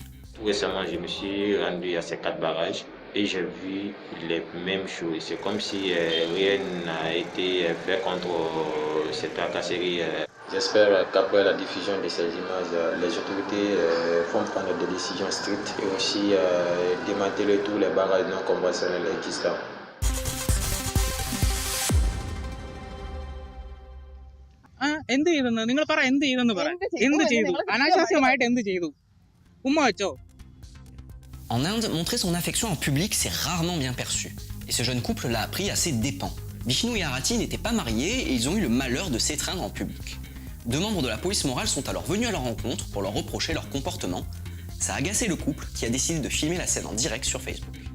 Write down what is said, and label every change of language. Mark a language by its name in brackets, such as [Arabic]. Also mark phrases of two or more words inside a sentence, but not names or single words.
[French] Tout récemment, je me suis rendu à ces 4 barrages et j'ai vu les mêmes choses. C'est comme si rien n'a été fait contre cette tracasserie. J'espère qu'après la diffusion de ces images, les autorités vont prendre des décisions strictes et aussi démanteler tous les barrages non conventionnels existants. [Malayalam] എന്ത് ചെയ്തെന്ന് നിങ്ങൾ പറ എന്ത് ചെയ്തെന്ന് പറ എന്ത് ചെയ്തു അനാശാസ്യമായിട്ട് എന്ത് ചെയ്തു ഉമ്മ വെച്ചോ [French] En Inde, montrer son affection en public, c'est rarement bien perçu. Et ce jeune couple l'a appris à ses dépens. Vishnu et Arati n'étaient pas mariés et ils ont eu le malheur de s'étreindre en public. 2 membres de la police morale sont alors venus à leur rencontre pour leur reprocher leur comportement. Ça a agacé le couple qui a décidé de filmer la scène en direct sur Facebook.